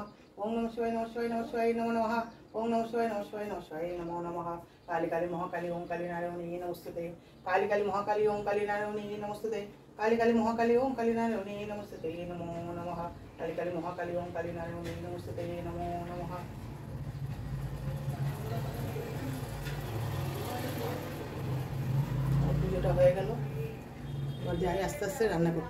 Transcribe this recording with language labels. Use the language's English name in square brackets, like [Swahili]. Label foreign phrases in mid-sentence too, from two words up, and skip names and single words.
[Sanskrit] ओम नमः शिवाय नमः शिवाय नमः शिवाय नमो नमः। ओम नमः शिवाय नमः शिवाय नमः शिवाय नमो नमः। काली काली महाकाली ओम काली नारायणी नमस्ते। काली काली महाकाली ओम काली नारायणी नमस्ते। काली काली महाकाली ओम काली नारायणी नमस्ते नमो नमः। काली काली महाकाली ओम काली नारायणी नमस्ते नमो नमः। [Bangla] পুজোটা হয়ে গেল। যাই আস্তে আস্তে রান্না করতে।